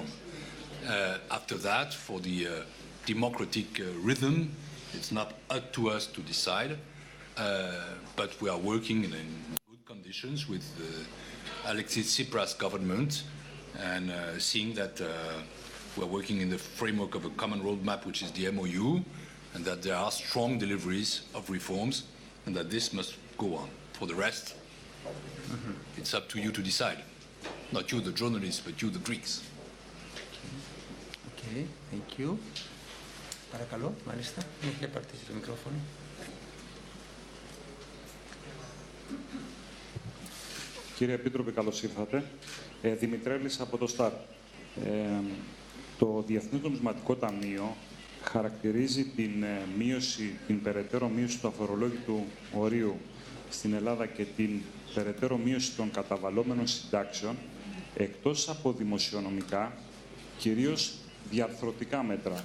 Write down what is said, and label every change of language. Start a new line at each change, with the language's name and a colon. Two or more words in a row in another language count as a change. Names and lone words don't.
English: After that, for the democratic rhythm, it's not up to us to decide, but we are working in good conditions with Alexis Tsipras' government and seeing that we're working in the framework of a common roadmap, which is the MOU, and that there are strong deliveries of reforms, and that this must go on. For the rest, it's up to you to decide. Not you, the journalists, but you, the Greeks. Okay, thank you.
Greek: Παρακαλώ, μάλιστα. Για πάρτε το μικρόφωνο. Κύριε Επίτροπε, καλώς ήρθατε. Δημητρέλης από το ΣΤΑΡ. Το Διεθνές Νομισματικό Ταμείο χαρακτηρίζει την περαιτέρω μείωση του αφορολόγητου ορίου στην Ελλάδα και την περαιτέρω μείωση των καταβαλλόμενων συντάξεων εκτός από δημοσιονομικά, κυρίως διαρθρωτικά μέτρα.